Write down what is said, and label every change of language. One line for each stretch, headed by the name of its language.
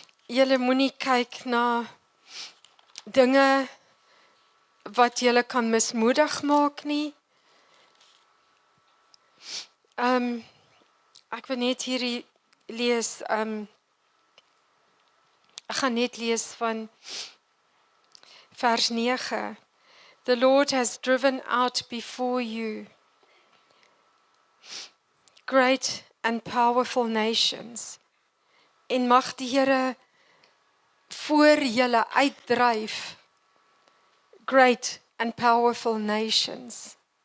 Afrikaans: Julle moenie kyk na dinge wat julle kan mismoedig maak nie. Ek wil net hierdie lees, ek gaan net lees van Vers 9.
English: The Lord has driven out before you great and powerful nations.
Afrikaans: En mag die Here voor julle uitdryf
English: great and powerful nations.